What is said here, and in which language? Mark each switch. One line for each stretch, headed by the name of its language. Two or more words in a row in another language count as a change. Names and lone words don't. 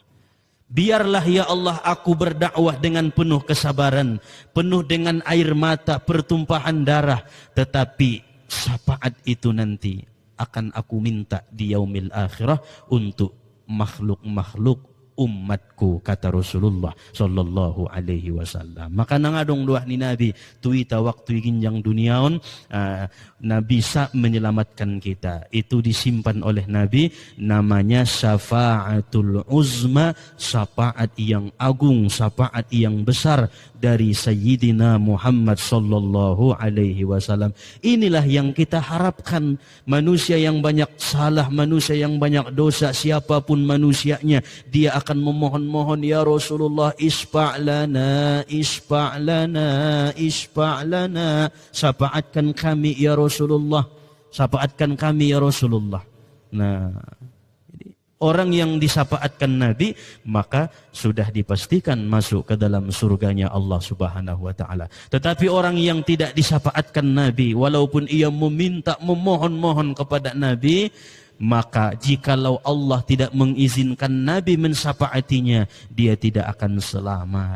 Indonesian: Biarlah ya Allah aku berdakwah dengan penuh kesabaran, penuh dengan air mata, pertumpahan darah, tetapi syafaat itu nanti akan aku minta di
Arabic: yaumil akhirah
Indonesian: untuk makhluk-makhluk umatku, kata Rasulullah
Arabic: sallallahu alaihi wasallam.
Batak Mandailing: Maka nangadong doa ni Nabi tuita waktu ginjang duniaon,
Indonesian: Nabi bisa menyelamatkan kita. Itu disimpan oleh Nabi, namanya
Arabic: syafaatul uzma,
Indonesian: syafaat yang agung, syafaat yang besar dari Sayyidina Muhammad
Arabic: sallallahu alaihi wasallam.
Indonesian: Inilah yang kita harapkan. Manusia yang banyak salah, manusia yang banyak dosa, siapapun manusianya, dia akan memohon-mohon,
Arabic: ya Rasulullah, isfa'lana, isfa'lana, isfa'lana,
Indonesian: syafaatkan kami
Arabic: ya Rasulullah,
Indonesian: syafaatkan kami
Arabic: ya Rasulullah.
Indonesian: Nah, Orang yang disafaatkan Nabi maka sudah dipastikan masuk ke dalam surganya Allah
Arabic: Subhanahu wa taala.
Indonesian: Tetapi orang yang tidak disafaatkan Nabi walaupun ia meminta memohon-mohon kepada Nabi, maka jikalau Allah tidak mengizinkan Nabi mensafaatinya, dia tidak akan selamat.